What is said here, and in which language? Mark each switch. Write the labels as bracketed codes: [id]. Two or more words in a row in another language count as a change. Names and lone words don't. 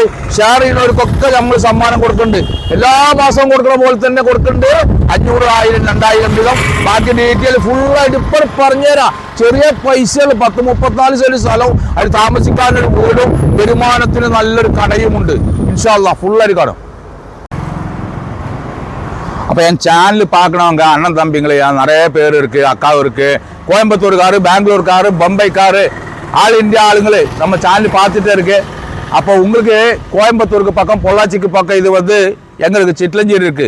[ml] ഷെയർ ചെയ്യുന്നവർക്കൊക്കെ നമ്മൾ സമ്മാനം കൊടുക്കുന്നുണ്ട്. എല്ലാ മാസവും കൊടുക്കുന്ന പോലെ തന്നെ കൊടുക്കുന്നുണ്ട്. 500, 1000, 2000 വീതം. ബാക്കി ഡീറ്റെയിൽ ഫുള്ളായിട്ട് ഇപ്പോൾ പറഞ്ഞുതരാം. ചെറിയ പൈസകൾ 10-34 സെന്റ് സ്ഥലവും അതിൽ താമസിക്കാനൊരു വീടും വരുമാനത്തിന് നല്ലൊരു കടയുമുണ്ട്. [ar] إن شاء الله [ml] ഫുള്ളായിട്ട് കാണും. [ta] அப்போ என் சேனல் பார்க்கணவங்க அண்ணன் தம்பிங்களே நிறைய பேர் இருக்குது. அக்காவும் இருக்குது, கோயம்புத்தூர்காரு, பெங்களூர்காரு, பம்பைக்காரு, [en] All India [ta] ஆளுங்களே நம்ம சேனல் பார்த்துட்டே இருக்கு. அப்போ உங்களுக்கு கோயம்புத்தூருக்கு பக்கம், பொள்ளாச்சிக்கு பக்கம் இது வந்து எங்களுக்கு சிட்லஞ்சேரி இருக்குது.